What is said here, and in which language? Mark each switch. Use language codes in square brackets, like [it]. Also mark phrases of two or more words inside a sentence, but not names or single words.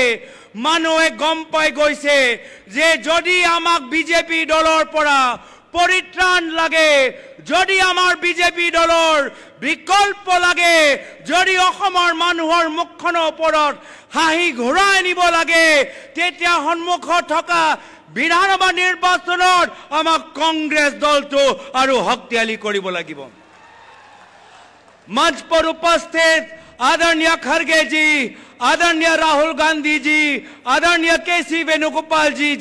[as] মানুহে গম পাই গৈছে যে যদি আমাক বিজেপি দলৰ পৰা পৰিত্ৰাণ লাগে, যদি আমাৰ বিজেপি দলৰ বিকল্প লাগে, যদি অসমৰ মানুহৰ মুখখনৰ ওপৰত হাঁহি ঘূৰাই নিব লাগে, তেতিয়া সন্মুখত থকা বিধানসভা নিৰ্বাচনত আমাক কংগ্ৰেছ দলটো আৰু শক্তিশালী কৰিব লাগিব। [hi] मंच पर उपस्थित आदरणीय खड़गे जी, आदरणीय राहुल गांधी जी, आदरणीय केसी वेणुगोपाल जी